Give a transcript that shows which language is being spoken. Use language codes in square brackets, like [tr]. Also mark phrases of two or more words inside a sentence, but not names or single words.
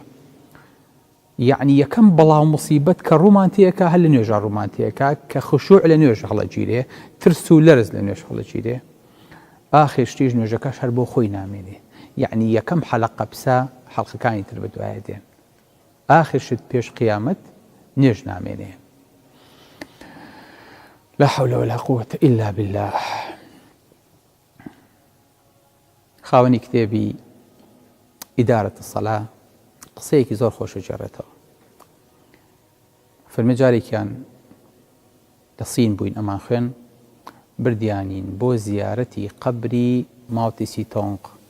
[ckb] یعنی یەکەم بەڵاو مصیبەت کە ڕوومانتیەکە هەر لە نوێژە ڕوومانتیەکە کە خشوع لە نوێژ هەڵەگیرێ، ترس و لەرز لە نوێژ هەڵەگیرێ، ئاخر شتیش نوێژەکەش هەر بۆ خۆی نامێنێ. یعنی یەکەم حەلەقە پسە حەڵقەکانی تر بە دوایە دێن. ئاخر شت پێش قیامەت نوێژ نامێنێ. [ar] لا حول ولا قوة إلا بالله. [ckb] خاوەنی کتێبی ئیدارەت الصەلا قسەیەکی زۆر خۆش جێڕێتەوە. فەرمێ جارێکیان لە سین بووین ئەمان خوێن، بردیانین بۆ زیارەتی قەبری ماوتی سیتۆنق.